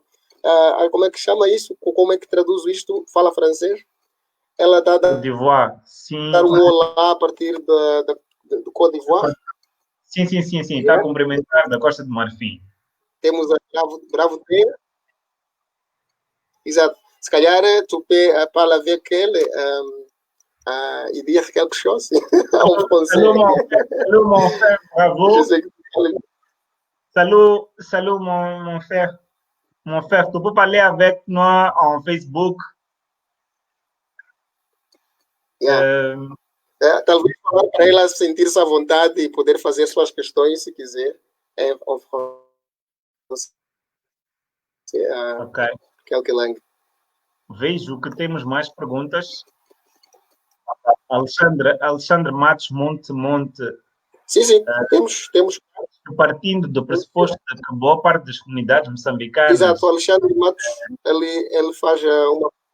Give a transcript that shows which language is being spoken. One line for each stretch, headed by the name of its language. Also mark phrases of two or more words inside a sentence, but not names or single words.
Portuguese: como é que chama isso? Como é que traduz isto? Fala francês? Ela está a dar um olá a partir do Côte d'Ivoire? Sim. Está a cumprimentar da Costa do Marfim. Temos a Bravo Terre. Exato. Se calhar
French: tu parles avec elle et dire quelque chose en français. Salut mon frère, bravo. Salut mon frère. Mon frère, tu peux parler avec nous en Facebook.
Portuguese: Talvez falar para ela sentir-se à vontade e poder fazer suas questões, se quiser, em francês. Ok.
French: Quelques langues.
Portuguese: Vejo que temos mais perguntas. Alexandre Matos Monte. Sim. Temos. Partindo do pressuposto de que boa parte das comunidades moçambicanas... Exato, o Alexandre Matos, ele faz uma...